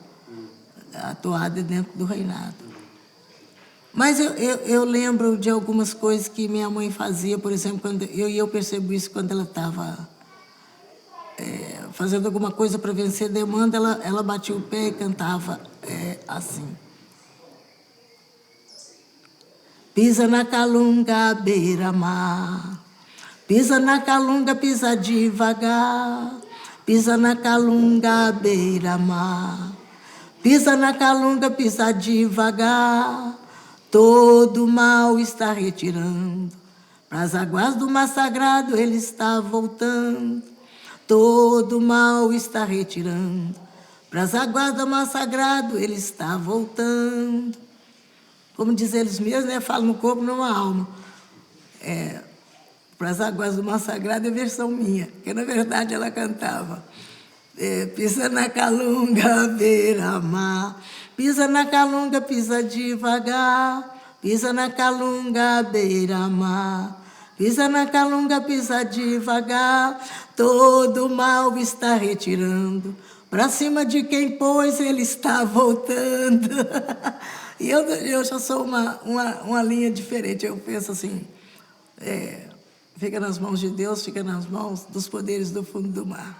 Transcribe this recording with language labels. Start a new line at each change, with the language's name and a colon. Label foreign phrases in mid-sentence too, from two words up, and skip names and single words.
Portuguese: A toada é dentro do reinado. Mas eu lembro de algumas coisas que minha mãe fazia, por exemplo, quando eu percebo isso quando ela estava fazendo alguma coisa para vencer demanda, ela batia o pé e cantava assim. Pisa na calunga, beira-mar. Pisa na calunga, pisa devagar. Pisa na calunga, beira-mar. Pisa na calunga, pisa devagar. Todo mal está retirando. Pras águas do mar sagrado ele está voltando. Todo mal está retirando. Pras águas do mar sagrado ele está voltando. Como diz eles mesmos, né? Fala no corpo, não na alma. Para as águas do mar sagrado é versão minha, porque na verdade ela cantava. Pisa na calunga, beira-mar. Pisa na calunga, pisa devagar. pisa na calunga, beira-mar. Pisa na calunga, pisa devagar, todo mal está retirando. Pra cima de quem pôs, ele está voltando. E eu já sou uma linha diferente. Eu penso assim, fica nas mãos de Deus, fica nas mãos dos poderes do fundo do mar.